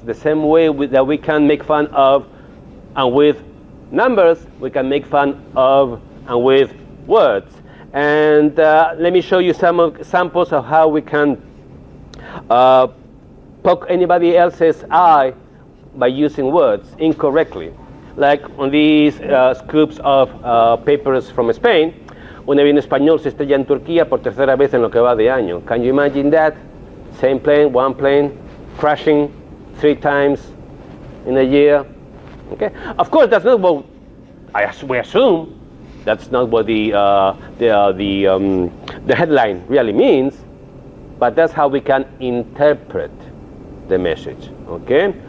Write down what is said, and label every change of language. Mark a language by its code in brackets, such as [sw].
[en] The same way that we can make fun of and with numbers, we can make fun of and with words. And let me show you some examples of how we can poke anybody else's eye by using words incorrectly. Like on these scoops of papers from Spain. [es] Un avión español se estrella en Turquía por tercera vez en lo que va de año. [en] Can you imagine that? Same plane, one plane, crashing 3 times in a year. Okay. Of course, that's not what we assume. That's not what the headline really means. But that's how we can interpret the message. Okay.